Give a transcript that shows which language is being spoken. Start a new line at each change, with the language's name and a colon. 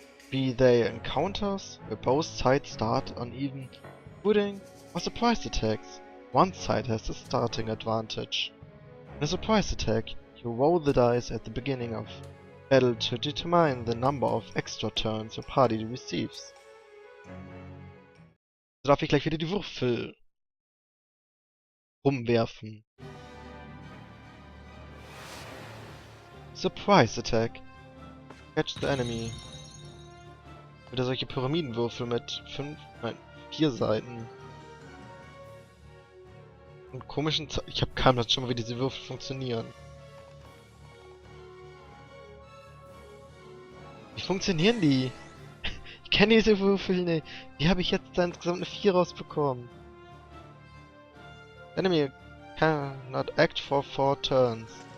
English: Be they encounters, where both sides start on even footing, or surprise attacks. One side has the starting advantage. In a surprise attack, you roll the dice at the beginning of battle to determine the number of extra turns your party receives.
German: So darf ich gleich wieder die Würfel rumwerfen.
English: Surprise Attack. Catch the enemy.
German: Wieder solche Pyramidenwürfel mit 4 Seiten. Und komischen ich habe keine Ahnung schon mal, wie diese Würfel funktionieren. Wie funktionieren die? Ich kenne diese Würfel nicht. Wie habe ich jetzt da insgesamt eine 4 rausbekommen?
English: Enemy cannot act for 4 turns.